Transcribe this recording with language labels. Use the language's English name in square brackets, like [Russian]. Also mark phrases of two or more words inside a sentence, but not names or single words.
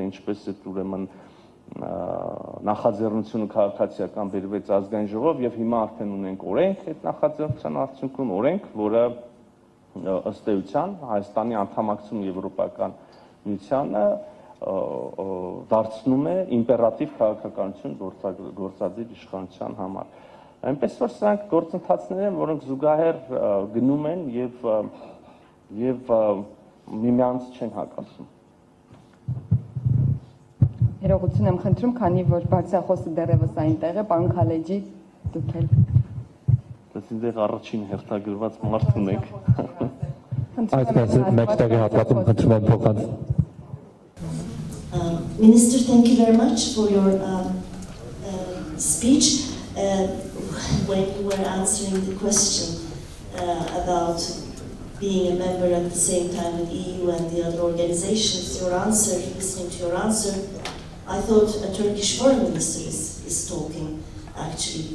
[Armenian] ինչպես է ուրեմն նախաձեռնությունը քաղաքացիական բերվեց ազգային ժողով եւ հիմա արդեն ունենք օրենք այդ նախաձեռնության արդյունքում, օրենք, որը ըստ էության Հայաստանի անդամակցում Եվրոպական միությանը դարձնում է իմպերատիվ քաղաքականություն գործադիր իշխանության համար։ Այնպես որ սրանք գործընթացներ են, որոնք զուգահեռ գնում են եւ միմյանց չեն հակասում։ Ներողություն եմ խնդրում, քանի որ բարձրախոսը դեռևս այնտեղ է, պարոն Քալեջի, դուք էլ։ Դες ինձ առաջին հերթագրված մարդ ունեք։ Այսպես մեջտեղի հատվածում խնդրում եմ փոխանց։ [English] Minister, thank you very much for your speech. When you were answering the question about being a member at the same time with EU and the other organizations, your answer, listening to your answer, I thought a Turkish foreign minister is talking, actually.